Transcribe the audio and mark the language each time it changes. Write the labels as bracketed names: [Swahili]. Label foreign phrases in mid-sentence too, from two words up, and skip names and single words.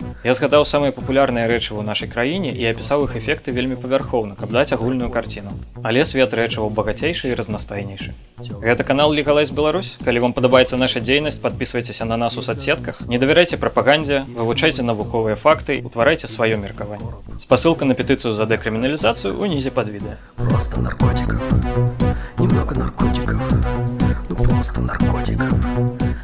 [Belarusian] Я згадаў самыя папулярныя рэчывы ў нашай краіне і апісаў іх эфекты вельмі павярхоўна, каб даць агульную карціну. Але свет рэчываў багацейшы і разнастайнейшы. Гэта канал Legalize Беларусь. Калі вам падабаецца наша дзейнасць, падпісвайцеся на нас у соцсетках, не давярайце прапагандзе, вывучайце навуковыя факты, утварайце сваё меркаванне. Спасылка на петыцыю за декриминализацию унизе [Russian] под видео. Просто наркотиков, немного наркотиков, ну просто наркотиков.